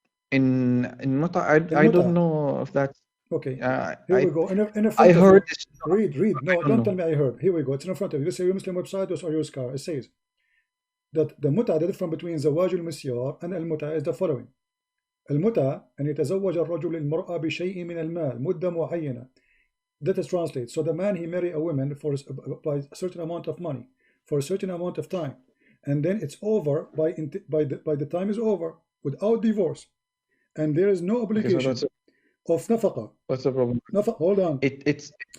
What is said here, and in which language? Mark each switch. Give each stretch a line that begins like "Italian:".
English: In mut'ah, I don't know if that's okay. Here we go. In front I heard. Read. No, don't tell me I heard. Here we go. It's in front of you. This is your Muslim website or your scar. It says that the mut'ah, the difference between زواج المسيار and المتعة is the following.
Arabic: المتعة أن يتزوج الرجل المرأة بشيء من المال مدة معينة.
English: That is translated. So the man, he marry a woman by a certain amount of money for a certain amount of time, and then it's over by the time is over without divorce, and there is no obligation of nafaqah. What's the problem? Hold on. It's